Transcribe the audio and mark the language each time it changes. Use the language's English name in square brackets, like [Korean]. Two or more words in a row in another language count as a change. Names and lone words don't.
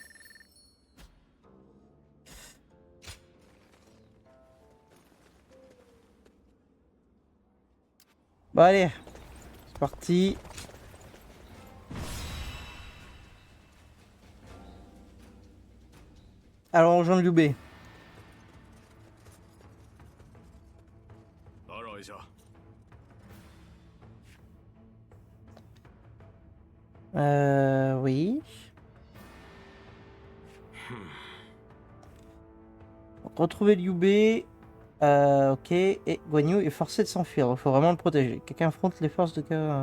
[French] Bon allez, c'est parti. Alors on rejoint Liu Bei. [Chinese] 打扰一下。 [French] Oui. Donc, retrouver Liu Bei. Ok. Et Guan Yu est forcé de s'enfuir. Il faut vraiment le protéger. Quelqu'un affronte les forces de...